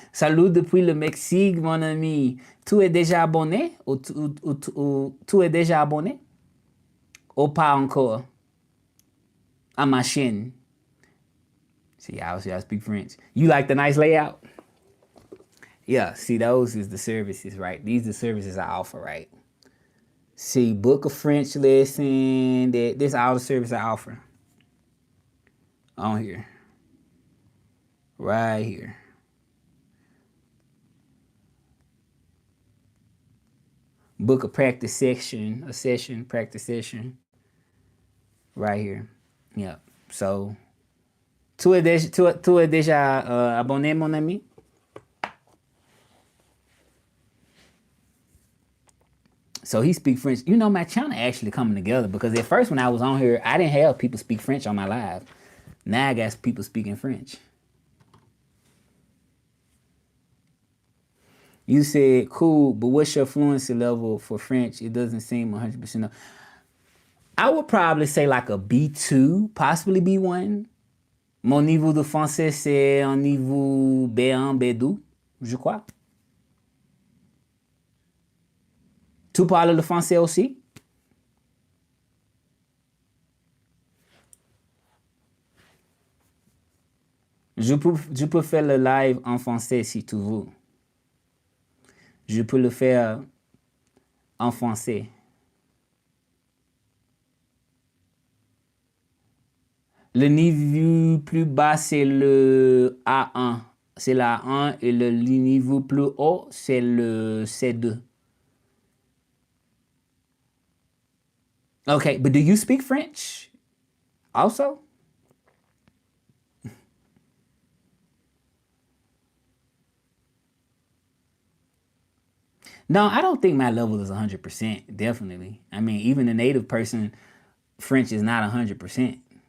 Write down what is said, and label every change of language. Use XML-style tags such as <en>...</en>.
<fr>Salut depuis le Mexique, mon ami. Tu es déjà abonné ou tu es déjà abonné ou pas encore à ma chaîne?</fr> <en>See, I speak French. You like the nice layout? Yeah, see, those is the services, right? These are the services I offer, right? See, book a French lesson. This is all the service I offer. On here. Right here. Book a practice session, practice session. Right here. Yeah.</en> <fr>So, tu es déjà abonné, mon ami?</fr> <en>So he speak French. You know, my channel actually coming together because at first when I was on here, I didn't have people speak French on my live. Now I got people speaking French. You said, cool, but what's your fluency level for French? It doesn't seem 100%. No. I would probably say like a B2, possibly B1.</en> <fr>Mon niveau de français, c'est un niveau B1, B2, je crois. Tu parles le français aussi? Je peux faire le live en français si tu veux. Je peux le faire en français. Le niveau plus bas, c'est le A1. C'est la A1 et le niveau plus haut, c'est le C2.</fr> <en>Okay, but do you speak French also? No, I don't think my level is 100%, definitely. I mean, even a native person, French is not 100%.</en>